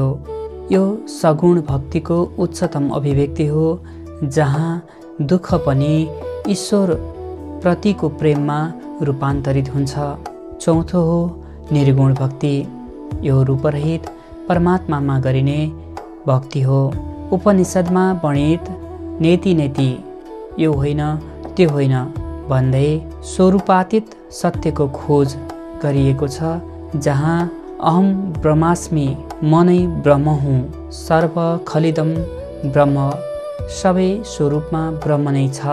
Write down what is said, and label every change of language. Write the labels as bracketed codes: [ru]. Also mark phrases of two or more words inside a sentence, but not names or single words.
[ne] यो सगुण भक्तिको उच्चतम अभिव्यक्ति हो, जहाँ दुःख पनि ईश्वर प्रतिको प्रेममा रूपान्तरित हुन्छ। चौथो हो निर्गुण भक्ति। यो रूपरहित परमात्मामा गरिने भक्ति हो। उपनिषदमा वर्णित [sa] नेति नेति, [ne] यो होइन त्यो होइन भन्दै स्वरूपातीत सत्यको खोज गरिएको छ, जहाँ [sa] अहम ब्रह्मास्मि, [ne] म नै ब्रह्म हुँ, [sa] सर्व खलिदम ब्रह्म, [ne] सबै स्वरूपमा ब्रह्म नै छ।